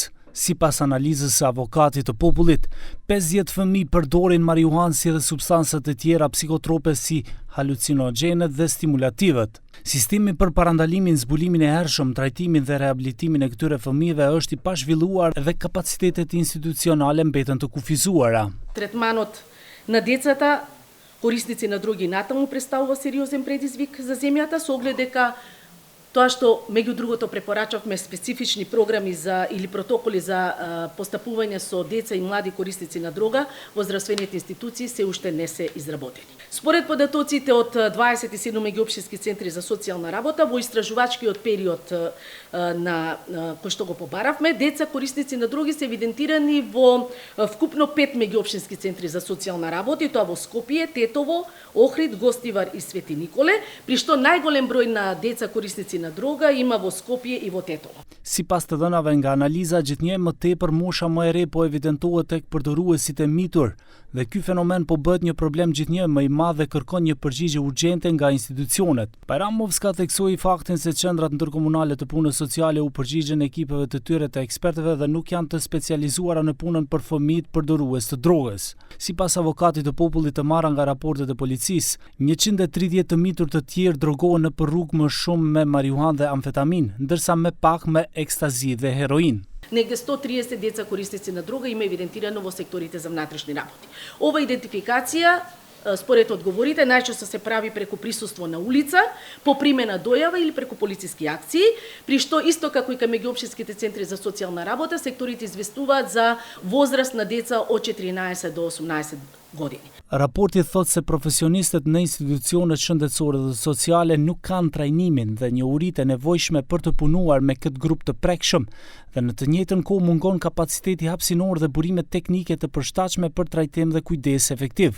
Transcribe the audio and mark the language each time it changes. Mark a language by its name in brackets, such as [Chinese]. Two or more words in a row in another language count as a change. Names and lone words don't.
[Albanian] Sipas analizës së avokatit të popullit, 50 fëmijë përdorin marijuanë si dhe substancat e tjera psikotrope si halucinogjenet dhe stimulativet. Sistemi për parandalimin, zbulimin e hershëm, trajtimin dhe rehabilitimin e këtyre fëmijëve është i pazhvilluar dhe kapacitetet institucionale mbeten të kufizuara. [Macedonian] Третманот на децата корисници на други натаму представува сериозен предизвик за земјата со оглед дека тоа што меѓу другото препорачавме специфични програми или протоколи за постапување со деца и млади корисници на дрога во здравствените институции се уште не се изработени. Според податоците од 27 меѓуопштински центри за социјална работа во истражувачкиот период на кој што го побаравме, деца корисници на дроги се евидентирани во вкупно 5 меѓуопштински центри за социјална работа, и тоа во Скопје, Тетово, Охрид, Гостивар и Свети Николе, при што најголем број на деца корисници на droga има во Skopje и во Tetovo. [Albanian] Sipas të dhënave nga analiza, gjithnjë më tepër mosha më e re po evidentohet tek përdoruesit e mitur, dhe ky fenomen po bëhet një problem gjithnjë më i madh dhe kërkon një përgjigje urgjente nga institucionet. Bajramovska theksoi faktin se qendrat ndërkomunale të punës sociale u përgjigjen ekipeve të tyre të ekspertëve dhe nuk janë të specializuara në punën për fëmijët përdorues të drogës. Sipas avokatit të popullit të marra nga raportet e policisë, 130 të mitur të tjerë drogohen në rrugë më shumë me marijuanë dhe amfetamin, ndërsa me pak me екстази dhe heroin. [Macedonian] Негде 130 деца корисници на дрога има евидентирано во секторите за внатрешни работи. Ова идентификација, според одговорите, најчесто се прави преку присуство на улица, по примена дојава или преку полициски акции, при што исто како и кај меѓуопштинските центри за социјална работа, секторите известуваат за возраст на деца од 14 до 18 години. [Albanian] Raporti thotë se profesionistët në institucionet shëndetësore dhe sociale nuk kanë trajnimin dhe njohuritë e nevojshme për të punuar me këtë grup të prekshëm dhe në të njëjtën kohë mungon kapaciteti hapësinor dhe burimet teknike të përshtatshme për trajtim dhe kujdes efektiv.